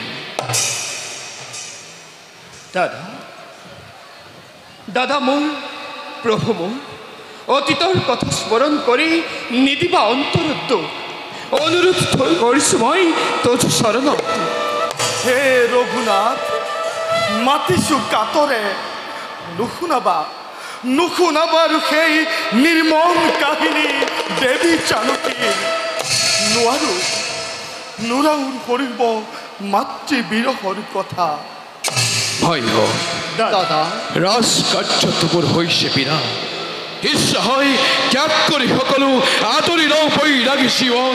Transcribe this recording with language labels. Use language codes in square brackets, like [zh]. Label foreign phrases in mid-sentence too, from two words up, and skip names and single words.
[as] দাদা দাদা মোর প্রভু মোর অতীতর কথা স্মরণ করে নিদিবা অন্তরত্ব অনুরোধ করিস মই তোর শরণ। হে রঘুনাথ, মাতিছু কাতরে নুশুনাবার সেই নির্মম কাহিনী দেৱী জানকীৰ। নোৱাৰো কৰিব মাতৃ বিৰহৰ কথা। ভয় দাদা ৰাজকাৰ্য তোৰ হৈছে বিনা ইচ্ছা হয় ত্যাগ কৰি সকলো আঁতৰি লওঁ বৈৰাগী জীৱন।